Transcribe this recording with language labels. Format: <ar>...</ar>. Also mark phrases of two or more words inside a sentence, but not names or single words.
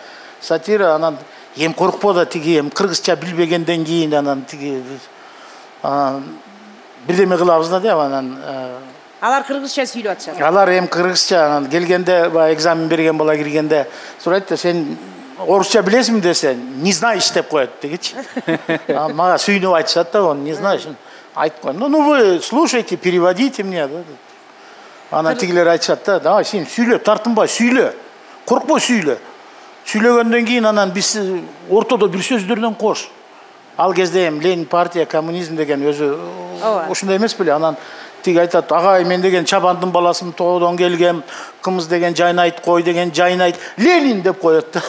<ky>Анан эми коркпо да, тиги эми кыргызча билбегенден кийин анан тиги бирдеме кылабыз да деп анан Алар кыргызча сүйлөп атышат. алар эми кыргызча анан келгенде баягы экзамен берген бала киргенде сурайт да сен орусча билесиңби десе</ky> <ru>не знаешь</ru> <ky>деп коет дегичи. Мага сүйүнүп айтышат да оны</ky> <ru>не знаешь.</ru> <ky>Айтып коем.</ky> <ru>Ну вы слушайте, переводите мне да.</ru> <ky>Анан тигилер айтышат да, давай сен сүйлө, тартынбай сүйлө. Коркпой сүйлө. Сүйлөгөндөн кийин анан биз ортодо бир сөздөрдөн кош. Ал кезде эми Ленин партия, коммунизм деген өзү ушундай эмес беле? Анан тиги айтат, агай мен деген чабандын баласымын, тоодон келгем, кымыз деген жайнайт, кой деген жайнайт, Ленин деп коет да.</ky>